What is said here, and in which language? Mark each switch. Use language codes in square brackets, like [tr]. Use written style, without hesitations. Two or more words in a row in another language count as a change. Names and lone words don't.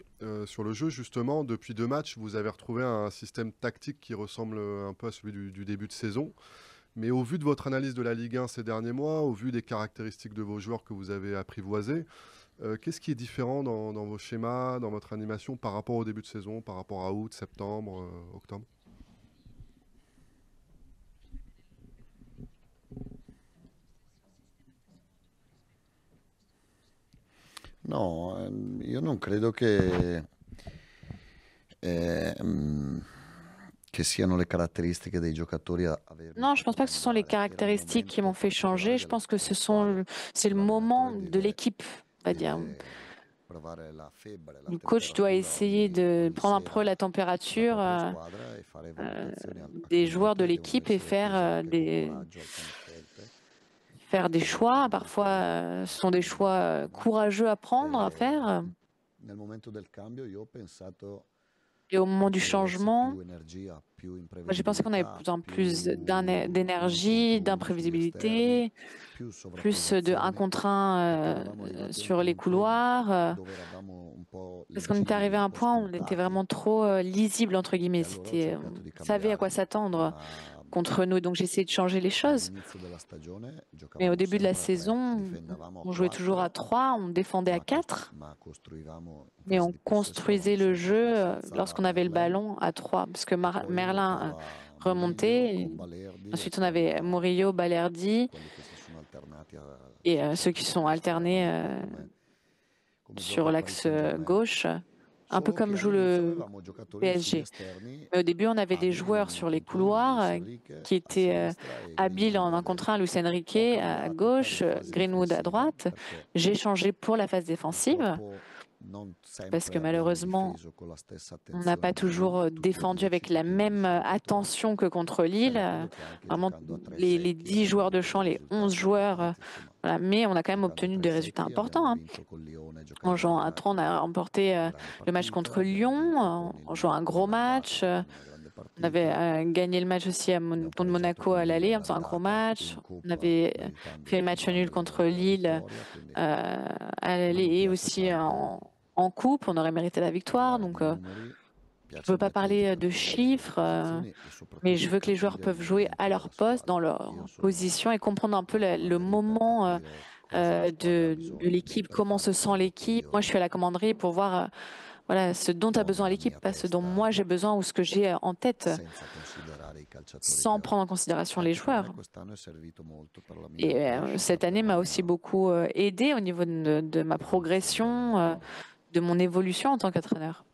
[fr] Sur le jeu, justement, depuis 2 matchs, vous avez retrouvé un système tactique qui ressemble un peu à celui du début de saison. Mais au vu de votre analyse de la Ligue 1 ces derniers mois, au vu des caractéristiques de vos joueurs que vous avez apprivoisés, qu'est-ce qui est différent dans vos schémas, dans votre animation par rapport au début de saison, par rapport à août, septembre, octobre? [it] No, io non credo ehm, che siano le caratteristiche dei giocatori a avermi [fr] Non, je [it] fatto [fr] pense pas que ce sont les [it] cambiare. Era il [fr] caractéristiques qui m'ont [it] momento [fr] fait changer. [it] particolare [fr] Je [it] della, [fr] pense que [it] della squadra, [fr] c'est le moment [it] l'allenatore [fr] de l'équipe, on va dire. [it] provare la febbre, la [fr] Le coach doit [it] temperatura [fr] essayer de [it] ogni [fr] prendre un peu [it] sera [fr] la [it] sulla [fr] température [it] propria squadra e fare euh, valutazioni a [fr] des joueurs de [it] commento. Devono [fr] l'équipe et [it] essere presenti con coraggio alcune scelte [fr] faire des [it] che [fr] choix. Parfois, [it] mancano [fr] ce sont des [it] in [fr] choix [it] questi anni. [fr] courageux à prendre, à faire. [it] E nel momento del cambio io ho pensato [fr] Et au moment [it] che [fr] du [it] ci volesse [fr] changement, [it] più energia, più [fr] moi, j'ai pensé qu'on avait [it] imprevedibilità, [fr] besoin plus [it] più uno [fr] d'énergie, [it] contro uno sugli esterni, [fr] d'imprévisibilité, [it] più [fr] plus de un [it] sovrapposizioni, [fr] contre [it] perché [fr] un [it] eravamo arrivati a un [fr] sur les [it] punto [fr] couloirs. [it] dove eravamo un po' [fr] Parce qu'on était arrivé [it] leggibili, [fr] à un [it] un po' [fr] point où on était [it] scontati, [fr] vraiment trop lisible, entre guillemets. [it] e allora ho [fr] C'était, [it] cercato di [fr] on savait à quoi [it] cambiare, [fr] s'attendre [it] ma [fr] contre nous, donc j'ai essayé de changer les choses. [it] all'inizio della stagione [fr] Mais au [it] giocavamo [fr] début de la [it] sempre a tre, [fr] saison, [it] difendavamo a [fr] on jouait toujours à [it] 4, [fr] 3, on défendait à 4, [it] ma costruivamo in [fr] mais [it] fase [fr] on [it] di possesso, [fr] construisait [it] eravamo [fr] le [it] sempre [fr] jeu [it] qua, si alzava [fr] lorsqu'on avait le [it] Merlin [fr] ballon à 3, parce que [it] e poi [fr] Merlin [it] ruotava Murillo [fr] remontait. [it] con Balerdi e [fr] Ensuite, on [it] con [fr] avait Murillo, [it] Balerdi quelli che si sono alternati [fr] et [it] sul [fr] ceux qui [it] centro, [fr] sont [it] che [fr] alternés [it] giocavano un po' come gioca [fr] sur [it] il Paris [fr] l'axe [it] Saint-Germain. [fr] gauche, un peu [it] Solo che [fr] comme joue [it] all'inizio [fr] le [it] avevamo giocatori sugli [fr] PSG. [it] esterni [fr] Mais au début, on avait des [it] abili [fr] joueurs [it] in un [fr] sur les [it] contro uno, [fr] couloirs [it] Luis Enrique [fr] qui [it] a [fr] étaient [it] sinistra e [fr] habiles [it] Greenwood [fr] en [it] a [fr] un contre un, [it] destra. [fr] Luis [it] Ho [fr] Enrique à [it] cambiato poi in [fr] gauche, [it] fase [fr] Greenwood à [it] difensiva [fr] droite. [it] perché [fr] J'ai changé pour la phase défensive [it] purtroppo non [fr] parce que [it] sempre abbiamo [fr] malheureusement, [it] difeso con la stessa [fr] on n'a [it] attenzione [fr] pas [it] di prima, [fr] toujours [it] tutti e [fr] défendu [it] 10 [fr] avec la [it] titoli di [fr] même [it] fila dietro. [fr] attention que contre Lille. [it] Però credo che anche [fr] Vraiment, [it] giocando a tre [fr] les [it] secchi [fr] 10 [it] abbiamo [fr] joueurs de [it] avuto dei [fr] champ, les 11 [it] risultati [fr] joueurs, [it] importanti, insomma. [fr] voilà. Mais on a quand même [it] Giocando a [fr] obtenu [it] tre [fr] des résultats [it] secchi [fr] importants, [it] abbiamo [fr] hein. [it] vinto con Lione [fr] En [it] giocando [fr] jouant à 3, on a remporté [it] grande [fr] le match [it] partita, [fr] contre [it] abbiamo [fr] Lyon, [it] vinto con il [fr] en jouant un [it] Monaco [fr] gros [it] all'andata [fr] match. [it] con una grande [fr] On avait [it] partita, [fr] gagné le match aussi [it] abbiamo [fr] contre [it] pareggiato [fr] Monaco [it] con [fr] à [it] Lille [fr] l'aller en faisant un gros [it] all'andata [fr] match. [it] in [fr] On [it] Coppa [fr] avait fait [it] meritando [fr] match nul contre [it] probabilmente la [fr] Lille [it] quindi [fr] à [it] a me [fr] l'aller [it] mi [fr] et [it] piace [fr] aussi [it] tanto [fr] en coupe. On aurait mérité la victoire. [it] parlare [fr] Donc, [it] di numeri, [fr] je [it] piace [fr] ne [it] ai [fr] veux pas [it] miei tutti [fr] parler [it] per [fr] de [it] parlare delle [fr] chiffres, [it] posizioni e [fr] mais je [it] soprattutto [fr] veux que les joueurs [it] capire il [fr] peuvent jouer à [it] movimento [fr] leur [it] della [fr] poste, dans [it] squadra. Io [fr] leur [it] sono [fr] position et comprendre un peu [it] una [fr] le [it] comandante, [fr] moment [it] capire cosa la squadra ha [fr] de [it] bisogno [fr] l'équipe, [it] per [fr] comment [it] fare [fr] se sent [it] quello che [fr] l'équipe. Moi, je [it] io [fr] suis à la commanderie pour voir voilà, ce dont a [it] ho [fr] besoin [it] nella [fr] l'équipe, [it] mia [fr] pas ce dont moi [it] testa, [fr] j'ai besoin ou ce que j'ai en tête, [it] senza considerare i calciatori che [fr] sans [it] ho. [fr] prendre en considération les [it] Anche per me [fr] joueurs. [it] quest'anno è servito molto per la mia [fr] Et [it] crescita, [fr] cette année m'a aussi beaucoup aidé au niveau de ma [it] per essere un [fr] progression, [it] allenatore. [fr] de mon évolution en tant qu'entraîneur.